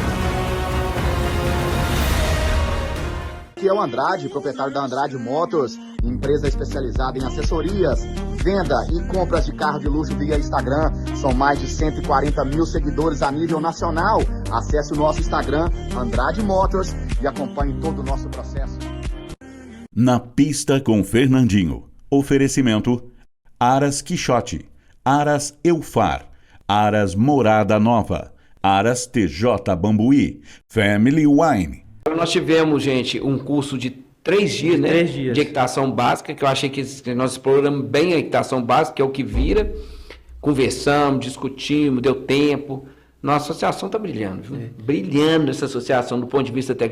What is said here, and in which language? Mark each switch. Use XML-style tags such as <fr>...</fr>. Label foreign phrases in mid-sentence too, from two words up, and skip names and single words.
<pt>Aqui é o Andrade, proprietário da Andrade Motors, empresa especializada em assessorias, venda e compras de carro de luxo via Instagram. São mais de 140 mil seguidores a nível nacional. Acesse o nosso Instagram, Andrade Motors, e acompanhe todo o nosso processo. Na Pista com Fernandinho. Oferecimento: Aras Quixote, Aras Eufar, Aras Morada Nova, Aras TJ Bambuí, Family Wine. Nós tivemos, gente, um curso de 3 dias, né? 3 dias. De equitação básica, que eu achei que nós exploramos bem a equitação básica, que é o que vira. Conversamos, discutimos, deu tempo. Nossa associação está brilhando, viu? Brilhando essa associação do ponto de vista técnico.</pt>